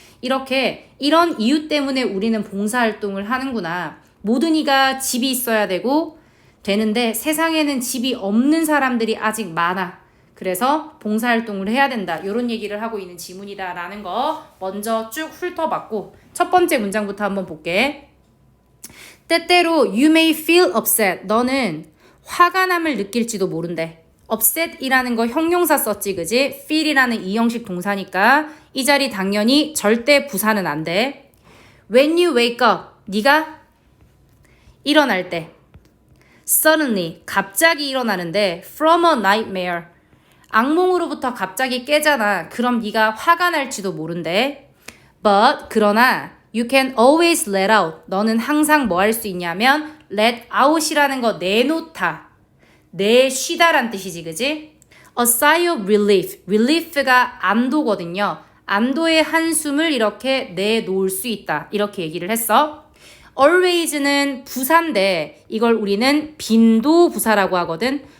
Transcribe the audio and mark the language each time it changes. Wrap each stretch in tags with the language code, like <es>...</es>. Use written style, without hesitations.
<ko>이렇게 이런 이유 때문에 우리는 봉사활동을 하는구나. 모든 이가 집이 있어야 되는데 세상에는 집이 없는 사람들이 아직 많아. 그래서 봉사활동을 해야 된다. 이런 얘기를 하고 있는 지문이다 라는 거 먼저 쭉 훑어봤고 첫 번째 문장부터 한번 볼게. 때때로</ko> <en>you may feel upset.</en> <ko>너는 화가 남을 느낄지도 모른대. upset이라는 거 형용사 썼지 그지? feel이라는 이형식 동사니까 이 자리 당연히 절대 부사는 안 돼.</ko> <en>When you wake up.</en> <ko>네가 일어날 때.</ko> <en>Suddenly.</en> <ko>갑자기 일어나는데</ko> <en>from a nightmare.</en> <ko>악몽으로부터 갑자기 깨잖아. 그럼 네가 화가 날지도 모른대.</ko> <en>But</en> <ko>그러나</ko> <en>you can always let out.</en> <ko>너는 항상 뭐 할 수 있냐면 let out이라는 거 내놓다. 내쉬다란 뜻이지 그지?</ko> <en>A sigh of relief.</en> <ko>relief가 안도거든요. 안도의 한숨을 이렇게 내놓을 수 있다. 이렇게 얘기를 했어. always는 부사인데 이걸 우리는 빈도부사라고 하거든.</ko>